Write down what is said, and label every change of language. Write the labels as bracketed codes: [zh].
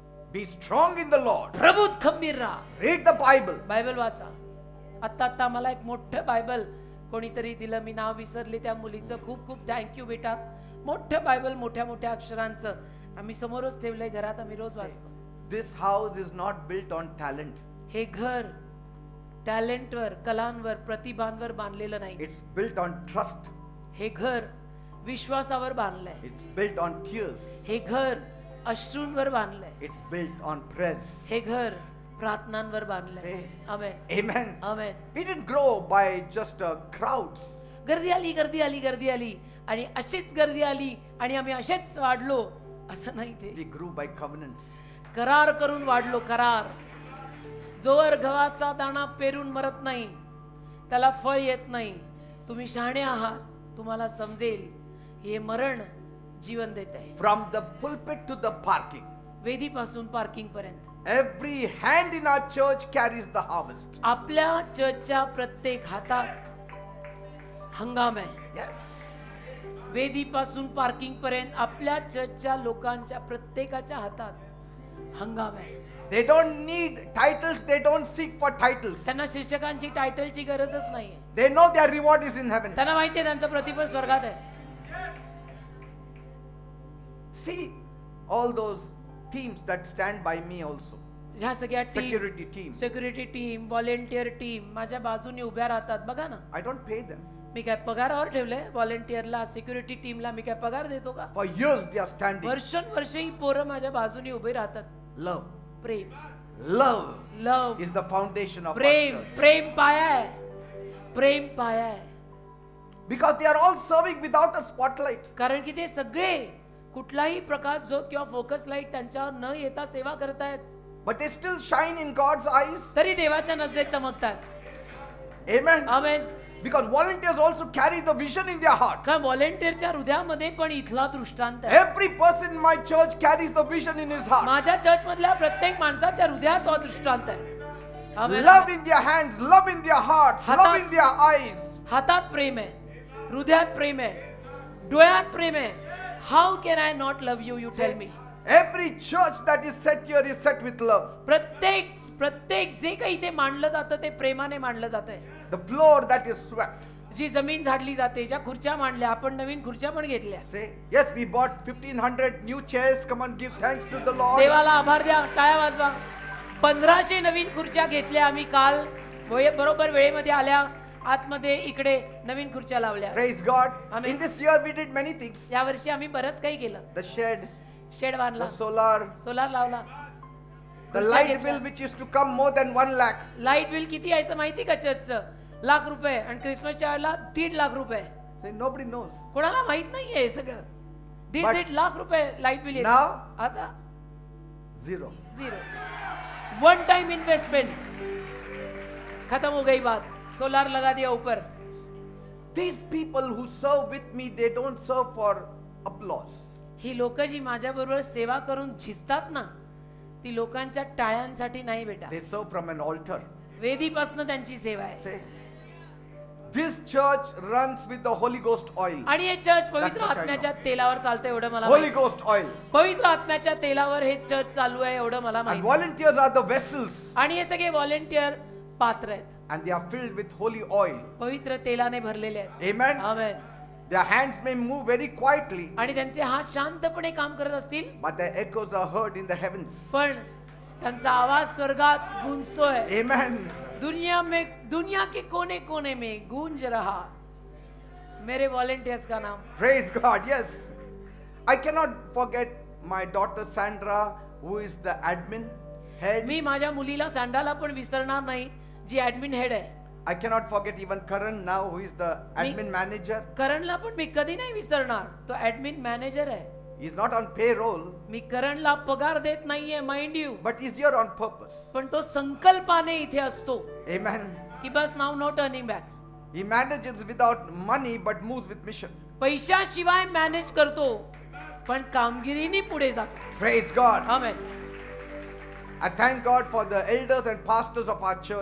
[en] Be strong in the Lord. [mr] प्रभूत खंबीर राहा. [en] Read the Bible. [mr] Bible वाचा. आता मला एक मोठं बायबल कोणीतरी दिलं, मी नाव विसरले त्या मुलीचं. खूप खूप थँक्यू बेटा. मोठं बायबल, मोठ्या मोठ्या अक्षरांचं आम्ही समोरच ठेवलंय घरात, आम्ही रोज वाचतो. [en] This house is not built on talent. [mr] हे घर टॅलेंटवर, कलांवर, प्रतिभांवर बांधलेलं नाही. [en] It's built on trust. [mr] हे घर विश्वासावर बांधलंय. [en] It's built on tears. [mr] हे घर अश्रूंवर बांधलंय. [en] It's built on prayers. [mr] हे घर प्रार्थनांवर बांधलंय. [en] Say, [mr] amen, [en] Amen. [mr] Amen. [en] We didn't grow by just crowds. [mr] गर्दी आली, गर्दी आली, गर्दी आली आणि अशीच गर्दी आली आणि आम्ही असेच वाढलो असं नाही. ते [en] We grew by covenants. [mr] करार करून वाढलो. करार. जोवर गव्हाचा दाणा पेरून मरत नाही, त्याला फळ येत नाही. तुम्ही शहाणे आहात, तुम्हाला समजेल हे मरण जीवन देत आहे. [en] From the pulpit to the parking, [mr] वेदीपासून parking पर्यंत [en] every hand in our church carries the harvest. [mr] आपल्या चर्चच्या प्रत्येक हातात हंगाम आहे. [en] Yes. [mr] वेदीपासून पार्किंग पर्यंत आपल्या चर्चच्या लोकांच्या प्रत्येकाच्या हातात हंगाम आहे. [en] They don't need titles. They don't seek for titles. [mr] त्यांना शीर्षकांची टायटलची गरजच नाहीये. [en] They know their reward is in heaven. [mr] त्यांना माहिती आहे त्यांचं प्रतिफळ स्वर्गात आहे. [en] See all those teams that stand by me also. [mr] ह्या सगळ्या team, [en] Security team. [mr] Security team, volunteer team माझ्या बाजूने उभ्या राहतात. बघा ना, [en] I don't pay them. [mr] मी काय पगारावर ठेवलंय? व्हॉलेंटियरला, सिक्युरिटी टीमला मी काय पगार देतो का? [en] For years they are standing. [mr] वर्षानुवर्षे ही पोरं माझ्या बाजूने उभे राहतात. [en] Love. [mr] Prem, [en] Love love, is the foundation of our [mr] Prem. [en] church. [mr] प्रेम पाया आहे. प्रेम पाया आहे. [en] Because they are all serving without a spotlight. [mr] कारण की ते सगळे कुठलाही प्रकाश झोत किंवा फोकस लाईट त्यांच्यावर न येता सेवा करतायत, [en] But they still shine in God's eyes. [mr] तरी देवाच्या नजरेत चमकतात. [en] Amen. [mr] Amen. [en] Because volunteers also carry the vision in their heart. [mr] कारण व्हॉलेंटियरच्या हृदयामध्ये पण इथला दृष्टांत आहे. [en] Every person in my church carries the vision in his heart. [mr] माझ्या चर्च मधल्या प्रत्येक माणसाच्या हृदयात तो दृष्टांत आहे. आमेन. [en] Love in their hands, love in their hearts, [mr] हातात- [en] love in their eyes. [mr] हातात प्रेम आहे, हृदयात प्रेम आहे, डोळ्यात प्रेम आहे. [en] How can I not love you? You tell me. Every church that is set here is set with love. [mr] प्रत्येक जे काही इथे मांडलं जातं ते प्रेमाने मांडलं जातंय. [en] The floor that is swept. [mr] जी जमीन झाडली जाते, ज्या खुर्च्या मांडल्या, आपण नवीन खुर्च्या पण घेतल्या. [en] Say, yes, we bought 1500 new chairs. Come on, give thanks to the Lord. [mr] देवाला आभार द्या, टाळ्या वाजवा. 1500 नवीन खुर्च्या घेतल्या आम्ही काल. बरोबर वेळेमध्ये आल्या. आतमध्ये इकडे नवीन खुर्च्या लावल्या. [en] Praise God. Amen. In this year we did many things. [mr] या वर्षी आम्ही बरंच काही केलं. [en] The shed, [mr] शेड बांधला, [en] the [mr] सोलार लावला, [en] the light bill which is to come more than 1 lakh. [mr] Light bill किती यायचं माहिती का चर्चचं? ₹1,00,000 आणि क्रिसमसच्या वेळेला ₹1.5 लाख. [en] Say, nobody knows. [mr] कोणाला माहित नाहीये हे सगळं. [en] But [mr] ₹1.5 लाख लाईट बिल येतं. [en] now? [mr] आता [en] Zero. [hi] 1 टाइम इन्वेस्टमेंट, खत्म हो गई बात. सोलार लगा दिया ऊपर. [en] These people who serve with me, they don't serve for applause. [mr] ही लोक जी माझ्या बरोबर सेवा करून झिजतात ना, ती लोकांच्या टाळ्यांसाठी नाही बेटा. [en] They serve from an altar. [mr] वेदीपासून त्यांची सेवा आहे. [en] Say, this church runs with the Holy Ghost oil. [mr] आणि हे चर्च पवित्र [en] That's what I [mr] आत्म्याच्या तेलावर चालतं एवढं मला [en] Holy [mr] माहिती. [en] Ghost oil. [mr] पवित्र आत्म्याच्या तेलावर हे चर्च चालू आहे एवढं मला [en] And [mr] माहिती. [en] volunteers are the vessels. [mr] आणि हे सगळे व्हॉलेंटियर पात्र आहेत, [en] And they are filled with holy oil. [mr] पवित्र तेलाने भरलेले आहेत. [en] Amen. [mr] Amen. [en] Their hands may move very quietly, [mr] आणि त्यांचे हात शांतपणे काम करत असतील, [en] but their echoes are heard in the heavens. [mr] पण त्यांचा आवाज स्वर्गात गूंजतोय. [en] Amen. [hi] दुनिया के कोने कोने में गूंज रहा मेरे वॉलेंटियर्स का नाम. [en] Praise God. Yes. I cannot forget my daughter Sandra, who is the admin head. [mr] मी माझ्या मुलीला सँडाला पण विसरणार नाही, जी ऍडमिन हेड आहे. [en] I cannot forget even Karan now, who is the admin manager. [mr] करणला पण मी कधी नाही विसरणार, तो ऍडमिन मॅनेजर आहे. [en] He's not on payroll, [mr] मी करणला पगार देत नाहीये [en] Mind you, but he's here on purpose. [mr] पण तो संकल्पाने इथे असतो [en] Amen. [mr] की बस नाव [en] No turning back. He manages without money but moves with mission. [mr] पैशाशिवाय मॅनेज करतो, पण कामगिरीने पुढे जातो. [en] Praise God. [mr] Amen. [en] I thank God for the elders and pastors of our church.